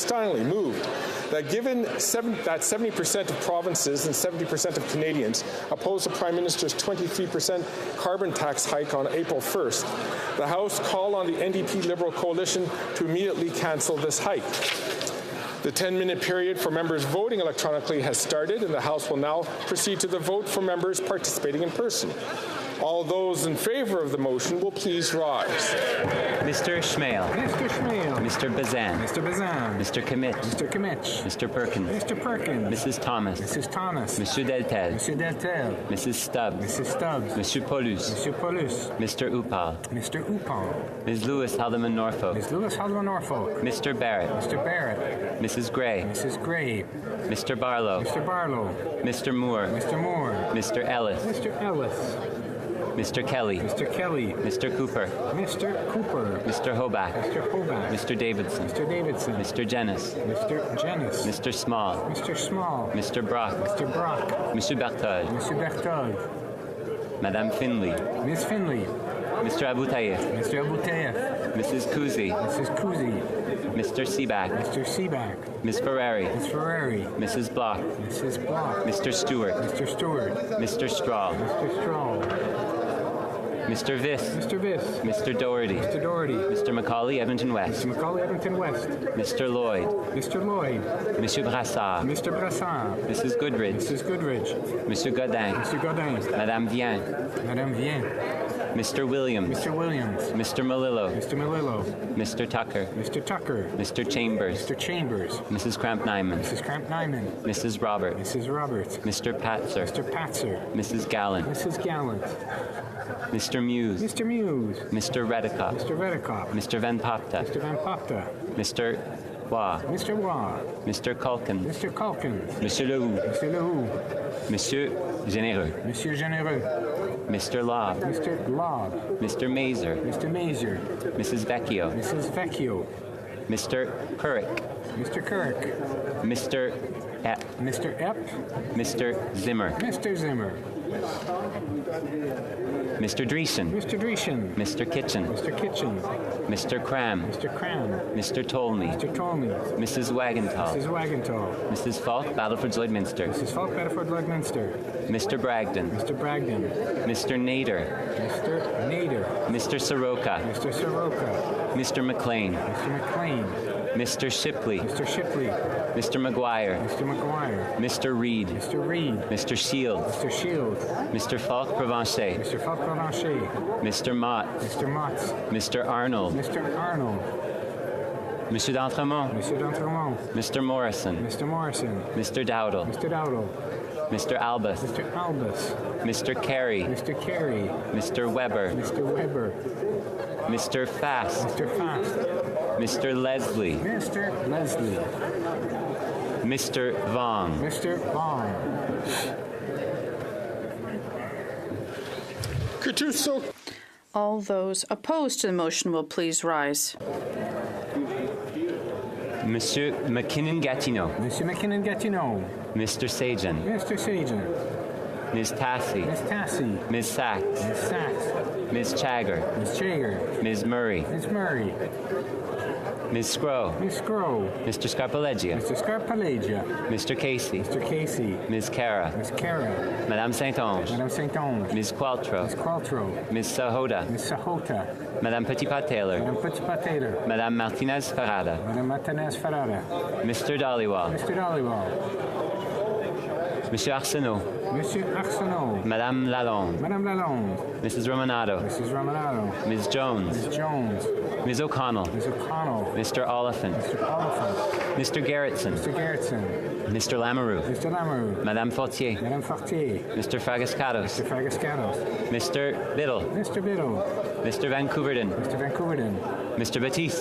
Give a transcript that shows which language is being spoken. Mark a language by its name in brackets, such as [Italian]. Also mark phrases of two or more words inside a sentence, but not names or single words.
[English] Steinley, moved that given that 70% of provinces and 70% of Canadians oppose the Prime Minister's 23% carbon tax hike on April 1st, the House call on the NDP Liberal coalition to immediately cancel this hike. The 10-minute period for members voting electronically has started, and the House will now proceed to the vote for members participating in person. All those in favor of the motion will please rise. Mr. Schmale. Mr. Schmale. Mr. Bazan. Mr. Bazan. Mr. Kimmich. Mr. Kimmich. Mr. Perkins. Mr. Perkins. Mrs. Thomas. Mrs. Thomas. Monsieur Deltel. Monsieur Deltel. Mrs. Stubbs. Mrs. Stubbs. Monsieur Paulus. Monsieur Paulus. Mr. Upal. Mr. Upal. Ms. Lewis Haldeman Norfolk. Ms. Lewis Haldeman Norfolk. Mr. Barrett. Mr. Barrett. Mrs. Gray. Mrs. Gray. Mr. Barlow. Mr. Barlow. Mr. Moore. Mr. Moore. Mr. Ellis. Mr. Ellis. Mr. Kelly. Mr. Kelly. Mr. Cooper. Mr. Cooper. Mr. Hoback. Mr. Hoback. Mr. Davidson. Mr. Davidson. Mr. Jennis. Mr. Jennis. Mr. Small. Mr. Small. Mr. Brock. Mr. Brock. Monsieur Berthold. Monsieur Berthold. Madame Finley. Miss Finley. Mr. Aboutayev. Mr. Aboutayev. Mrs. Kuzi. Mrs. Kuzi. Mr. Seaback. Mr. Seaback. Ms. Ferrari. Ms. Ferrari. Mrs. Block. Mrs. Block. Mr. Stewart. Mr. Stewart. Mr. Straw. Mr. Straw. Mr. Viss. Mr. Viss. Mr. Doherty. Mr. Doherty. Mr. Macaulay, Edmonton West. Mr. Macaulay, Edmonton West. Mr. Lloyd. Mr. Lloyd. Monsieur Brassard. Mr. Brassard. Mrs. Goodridge. Mrs. Goodridge. Monsieur Godin. Mr. Godin. Madame Vien. Madame Vien. Mr. Williams. Mr. Williams. Mr. Malillo. Mr. Malillo. Mr. Tucker. Mr. Tucker. Mr. Chambers. Mr. Chambers. Mrs. Cramp-Nyman. Mrs. Cramp-Nyman. Mrs. Roberts. Mrs. Roberts. Mr. Patzer. Mr. Patzer. Mrs. Gallant. Mrs. Gallant. Mr. Muse. Mr. Muse. Mr. Redicott. Mr. Redicott. Mr. Van Popta. Mr. Van Popta. Mr. Waugh. Mr. Waugh. Mr. Culkin. Mr. Culkins. Monsieur Lehoux. Mr. Lehoux. Monsieur Généreux. Monsieur Généreux. Mr. Lobb. Mr. Lobb. Mr. Mazer. Mr. Mazer. Mrs. Vecchio. Mrs. Vecchio. Mr. Kurrick. Mr. Kirk. Mr. Epp. Mr. Epp. Mr. Zimmer. Mr. Zimmer. Mr. Dreesen. Mr. Dreesen. Mr. Kitchen. Mr. Kitchen. Mr. Cram. Mr. Cram. Mr. Tolney. Mr. Tolney. Mrs. Wagenthal. Mrs. Wagenthal. Mrs. Falk, Battleford Lloydminster. Mrs. Falk, Battleford Lloydminster. Mr. Bragdon. Mr. Bragdon. Mr. Nader. Mr. Nader. Mr. Soroka. Mr. Soroka. Mr. McLean. Mr. McLean. Mr. Shipley. Mr. Shipley. Mr. McGuire. Mr. McGuire. Mr. Reid. Mr. Reid. Mr. Shields. Mr. Shields. Mr. Falk-Provencher. Mr. Falk-Provencher. Mr. Mott. Mr. Motts. Mr. Arnold. Mr. Arnold. Monsieur d'Entremont. Monsieur d'Entremont. Mr. Morrison. Mr. Morrison. Mr. Dowdle. Mr. Dowdle. Mr. Albus. Mr. Albus. Mr. Carey. Mr. Carey. Mr. Weber. Mr. Weber. Mr. Fast. Mr. Fast. Mr. Leslie. Mr. Leslie. Mr. Vaughn. Mr. Vaughn. All those opposed to the motion will please rise. Monsieur McKinnon-Gatineau. Monsieur McKinnon-Gatineau. Mr. Sajan. Mr. Sajan. Ms. Tassi. Ms. Tassi. Ms. Sachs. Ms. Sachs. Ms. Chagger. Ms. Chagger. Ms. Murray. Ms. Murray. Ms. Scrow. Ms. Scrow. Mr. Scarpaleggia. Mr. Scarpaleggia. Mr. Casey. Mr. Casey. Ms. Cara. Ms. Cara. Madame Saint-Onge. Madame Saint-Onge. Ms. Qualtrough. Ms. Qualtrough. Ms. Sahota. Ms. Sahota. Madame Petitpas-Taylor. Madame Petitpas-Taylor. Madame Martinez-Farada. Madame Martinez-Farada. Mr. Dhaliwal. Mr. Dhaliwal. Monsieur Arsenault. Monsieur Arsenault. Madame Lalonde. Madame Lalonde. Mrs. Romanado. Mrs. Romanado. Ms. Jones. Ms. Jones. Ms. O'Connell. Ms. O'Connell. Mr. Oliphant. Mr. Oliphant. Mr. Gerritsen. Mr. Gerritsen. Mr. Lamoureux. Mr. Lamoureux. Madame Fortier. Madame Fortier. Mr. Fragascatos. Mr. Fragascatos. Mr. Biddle. Mr. Biddle. Mr. Vancouverden. Mr. Vancouverden. Mr. Batiste.